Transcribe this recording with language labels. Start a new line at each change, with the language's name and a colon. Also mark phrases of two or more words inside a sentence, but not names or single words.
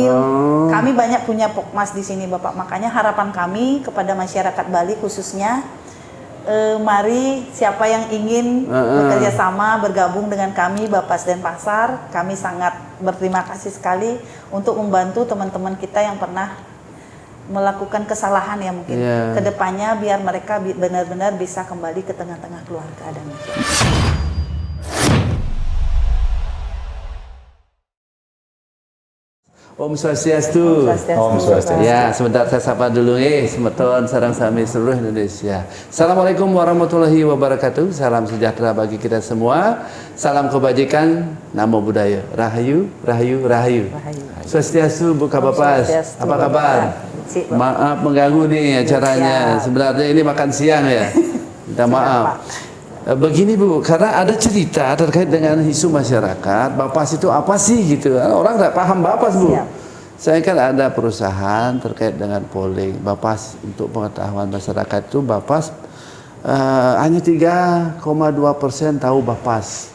Indonesian: Kami banyak punya Pokmas di sini, Bapak. Makanya harapan kami kepada masyarakat Bali khususnya, mari siapa yang ingin bekerja sama bergabung dengan kami Bapas Denpasar, kami sangat berterima kasih sekali untuk membantu teman-teman kita yang pernah melakukan kesalahan ya mungkin kedepannya, biar mereka benar-benar bisa kembali ke tengah-tengah keluarga dan masyarakat.
Balinese: Om Swastiastu. Om Swastiastu.
Indonesian: Ya, sebentar saya sapa dulu
Balinese: semeton sareng sami
Indonesian: seluruh Indonesia.
Arabic: السلام عليكم ورحمة الله وبركاته.
Indonesian: Salam sejahtera bagi kita semua. Salam kebajikan,
Pali: namo buddhaya.
Indonesian: Rahayu, rahayu, rahayu. Swastiastu, Bu Kabapas. Apa kabar? Maaf mengganggu nih acaranya. Sebenarnya ini makan siang ya. Minta maaf. Begini Bu, karena ada cerita terkait dengan isu masyarakat, Bapas itu apa sih gitu? Orang nggak paham Bapas, Bu. Saya kan ada perusahaan terkait dengan polling Bapas, untuk pengetahuan masyarakat itu Bapas hanya 3,2% tahu Bapas.